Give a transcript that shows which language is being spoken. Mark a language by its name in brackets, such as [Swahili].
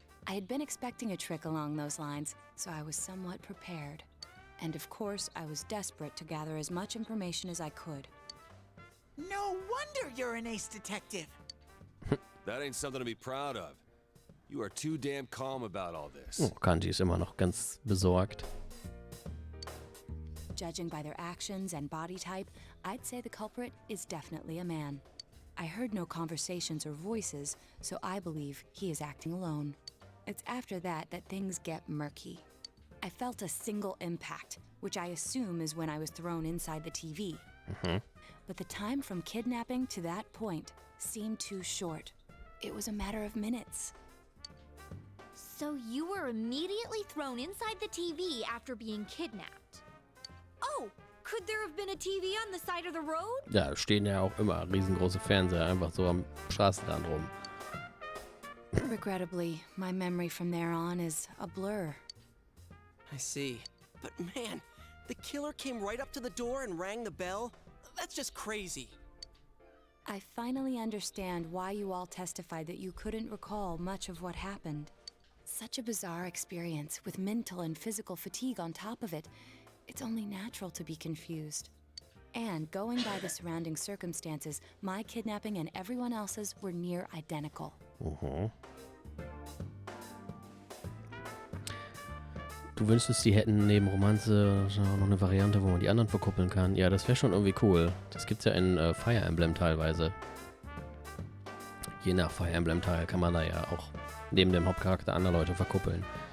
[English] I had been expecting a trick along those lines, so I was somewhat prepared. And of course, I was desperate to gather as much information as I could. No wonder you're an ace detective. That ain't something to be proud of. You are too damn calm about all this. [German] Oh, Kanji ist immer noch ganz besorgt. [English] Judging by their actions and body type, I'd say the culprit is definitely a man. I heard no conversations or voices, so I believe he is acting alone. It's after that that things get murky. I felt a single impact, which I assume is when I was thrown inside the TV. But the time from kidnapping to that point seemed too short. It was a matter of minutes. So you were immediately thrown inside the TV after being kidnapped. Oh, could there have been a TV on the side of the road? [German] Ja, da stehen ja auch immer riesengroße Fernseher einfach so am Straßenrand rum. [English] Regrettably, my memory from there on is a blur. I see. But man, the killer came right up to the door and rang the bell? That's just crazy. I finally understand why you all testified that you couldn't recall much of what happened. Such a bizarre experience with mental and physical fatigue on top of it. It's only natural to be confused. And going by the surrounding circumstances, my kidnapping and everyone else's were near identical. [German] Du wünschst, die hätten neben Romanze noch eine Variante, wo man die anderen verkuppeln kann. Ja, das wäre schon irgendwie cool. Das gibt's ja in Fire Emblem teilweise. Je nach Fire Emblem Teil kann man da ja auch neben dem Hauptcharakter andere Leute verkuppeln.